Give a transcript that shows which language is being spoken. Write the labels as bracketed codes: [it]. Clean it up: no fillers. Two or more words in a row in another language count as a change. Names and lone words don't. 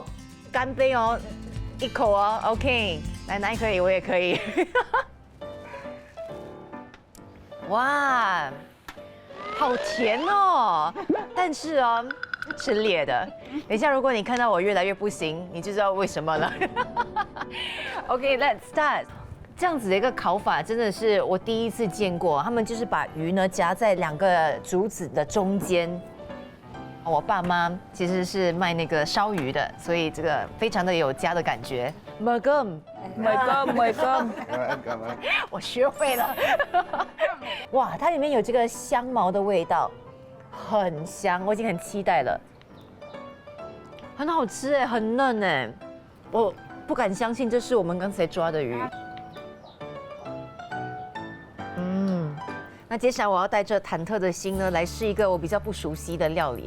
[zh] 干杯哦，一口哦 ，OK， 奶奶可以，我也可以。哇，好甜哦！但是哦，是烈的。等一下，如果你看到我越来越不行，你就知道为什么了。OK， [en] let's start。 [zh] 这样子的一个烤法真的是我第一次见过，他们就是把鱼呢夹在两个竹子的中间。我爸妈其实是卖那个烧鱼的，所以这个非常的有家的感觉。 [vi] Mời cơm， mời cơm. Em cảm ơn. [zh] 我学会了。哇，它里面有这个香茅的味道，很香，我已经很期待了。很好吃哎，很嫩哎，我不敢相信这是我们刚才抓的鱼。那接下来我要带着忐忑的心呢，来试一个我比较不熟悉的料理。